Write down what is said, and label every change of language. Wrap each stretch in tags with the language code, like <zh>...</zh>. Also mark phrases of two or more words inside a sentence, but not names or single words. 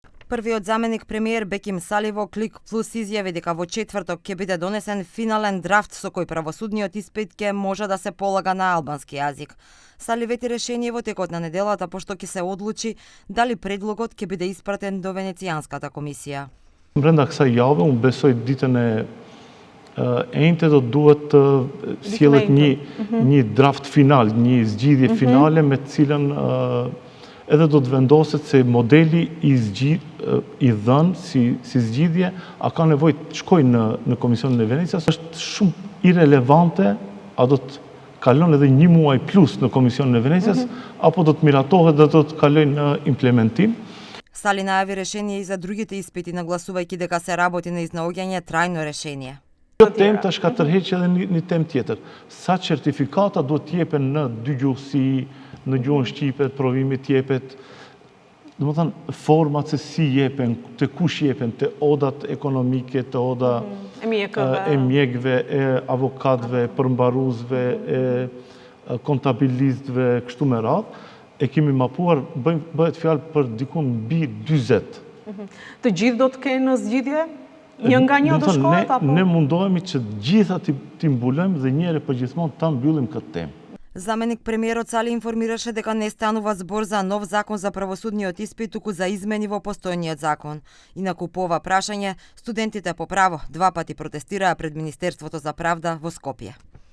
<mk>Првиот заменик премиер Беким Сали во Клик Плюс изјави дека во четврток ќе биде донесен финален драфт со кој правосудниот испит ќе може да се полага на албански јазик. Сали вети решение во текот на неделата, пошто ќе се одлучи дали предлогот ќе биде испратен до Венецијанската комисија.</mk> <sq>Бренда kësaj jave, unë besoj ditën e enjte do duhet të sjellet një draft final, një zgjidhje finale me të cilën edhe do të vendoset se modeli i dhënë si zgjidhje a ka nevojë të shkojë në Komisionin e Venecias, është shumë irelevante, a do të kalon edhe një muaj plus në Komisionin e Venecias, apo do të miratohet dhe do të kalojë në implementim.</sq> <mk>Сали најави решение и за другите испити, нагласувајќи дека се работи на изнаоѓање трајно решение.</mk> <sq>Kjo temë tash ka tërheqë edhe një temë tjetër. Sa certifikata duhet të jepen në dy gjuhësi, në gjuhën shqipe, provimi të jepet, domethënë format se si jepen, te kush jepen, te odat ekonomike, te oda e mjekëve, e avokatëve, përmbaruesve, e kontabilistëve, kështu me radhë. E kemi mapuar, bëhet fjalë për dikun mbi 40. Të gjithë do të kenë zgjidhje? Një nga një do shkohet apo? Ne mundohemi që të gjitha t'i mbulojmë dhe njëherë përgjithmonë ta mbyllim këtë temë.</sq> <mk>Заменик премиерот Сали информираше дека не станува збор за нов закон за правосудниот испит, туку за измени во постојниот закон. Инаку по ова прашање, студентите по право 2 пати протестираа пред Министерството за правда во Скопје.</mk>